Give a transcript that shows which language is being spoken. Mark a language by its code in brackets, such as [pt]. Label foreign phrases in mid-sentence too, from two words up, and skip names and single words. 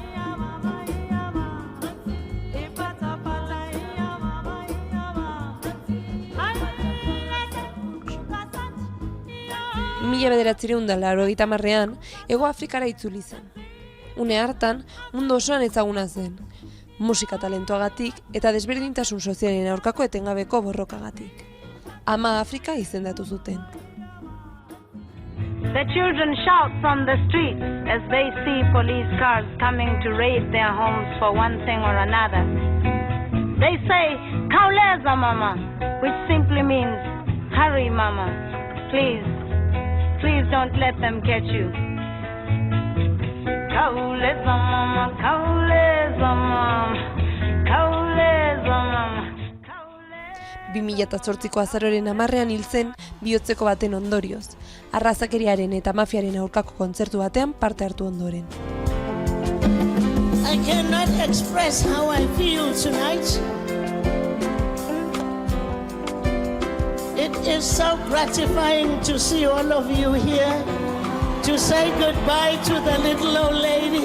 [eu] Mila 1980ean, Hego Afrikara itzuli zen. Une hartan, mundu osoan ezaguna zen, musika talentoagatik eta desberdintasun sozialen aurkako etengabeko borrokagatik. Ama Afrika izendatu zuten. [en] The children shout from the streets as they see police cars coming to raid their homes for one thing or another. They say, [xh] "Kauleza mama," [en] which simply means, "Hurry mama, please. Please don't let them catch you." [xh] Kauleza mama, kauleza mama, kauleza mama. [eu] 2008ko azaroaren 10ean hil zen bihotzeko baten ondorioz, arrazakeriaren eta mafiaren aurkako kontzertu batean parte hartu ondoren. [en] I cannot express how I feel tonight. It is so gratifying to see all of you here, to say goodbye to the little old lady.